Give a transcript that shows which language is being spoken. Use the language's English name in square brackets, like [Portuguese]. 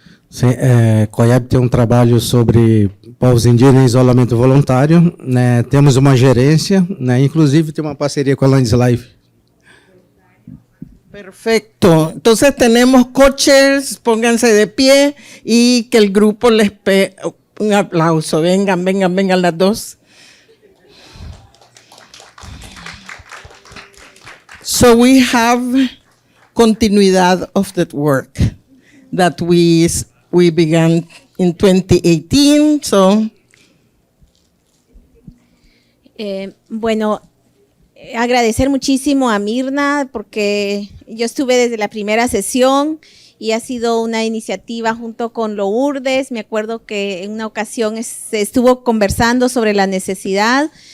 [Portuguese] Sim, COIAB tem trabalho sobre povos indígenas em isolamento voluntário, né? Temos uma gerência, né? Inclusive tem uma parceria com a MISNE. [Spanish] Perfecto. Entonces tenemos co-chairs, pónganse de pie y que el grupo les un aplauso. Vengan las dos. [English] So we have continuidad of that work that we began in 2018. So. [Spanish] Bueno, agradecer muchísimo a Mirna porque yo estuve desde la primera sesión y ha sido una iniciativa junto con Lourdes. Me acuerdo que en una ocasión se estuvo conversando sobre la necesidad